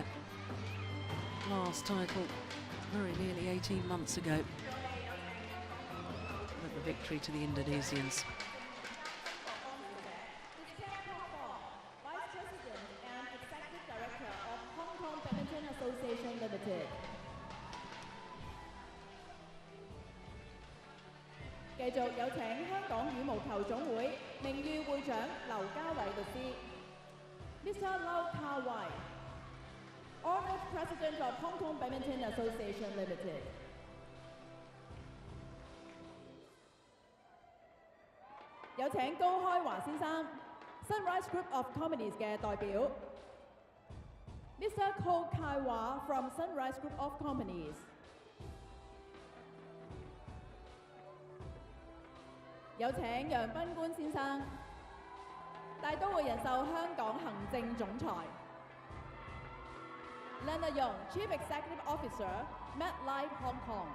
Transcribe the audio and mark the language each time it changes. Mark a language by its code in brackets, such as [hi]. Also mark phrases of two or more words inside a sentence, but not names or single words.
[en] Last title very nearly 18 months ago. But the victory to the Indonesians. Vice President and Executive Director of Hong Kong Badminton Association Limited. [yue] 繼續有請香港羽毛球總會名譽會長劉家偉律師 Mr. [en] Lau Ka-wai, Honored President of Hong Kong Badminton Association Limited. [yue] 有請高開華先生 Sunrise Group of Companies 嘅代表 Mr. [en] Ko Kai-wah from Sunrise Group of Companies. [yue] 有請楊賓官先生，大都會人壽香港行政總裁 Leonard Yong, [en] Chief Executive Officer, [yue] MetLife Hong Kong。